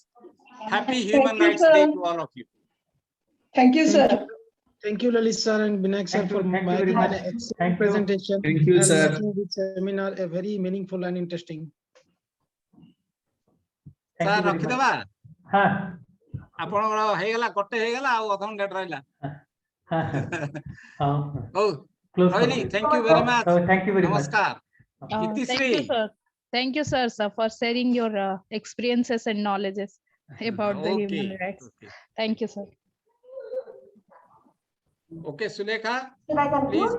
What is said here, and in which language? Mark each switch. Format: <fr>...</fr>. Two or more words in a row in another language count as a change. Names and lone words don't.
<en>Happy Human Rights Day to all of you. Thank you, sir. Thank you, Lalit sir and Binayak sir, Thank you for very making much. an excellent Thank you. presentation. Thank you, and sir. making this seminar a very meaningful and interesting. Thank Sir, you very much. Rakhidewa, Huh.</en> <or>ଆପଣଙ୍କର ହେଇଗଲା ଗୋଟେ ହେଇଗଲା ଆଉ ଅଧଘଣ୍ଟା ରହିଲା। ହଉ</or> <en>Close</en> <or>ରହିଲି,</or> <en>for thank you very much. Thank you very much.</en> <or>ନମସ୍କାର।</or> <en>Thank Itisri. you, sir. Thank you, sir, for sharing your experiences and knowledges about the human rights. Okay. Thank you, sir. Okay, Sulekha, Should I conclude?</en>